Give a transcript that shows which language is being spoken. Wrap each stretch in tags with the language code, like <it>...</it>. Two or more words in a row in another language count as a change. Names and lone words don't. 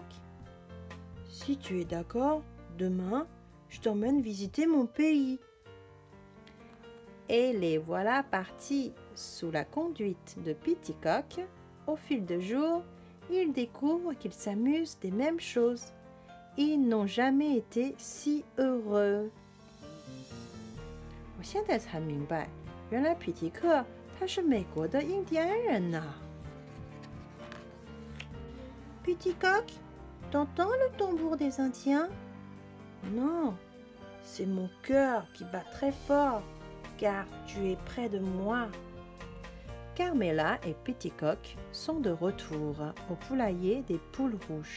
<fr>Si tu es d'accord, demain, je t'emmène visiter mon pays. Et les voilà partis sous la conduite de Petit Coq. Au fil des jours, ils découvrent qu'ils s'amusent des mêmes choses. Ils n'ont jamais été si heureux.</fr> <zh>我现在才明白，原来皮提克他是美国的印第安人呐。</zh> <fr>Petit Coq, t'entends le tambour des Indiens? Non, c'est mon cœur qui bat très fort, car tu es près de moi. Carmela et Petit Coq sont de retour au poulailler des poules rouges.</fr>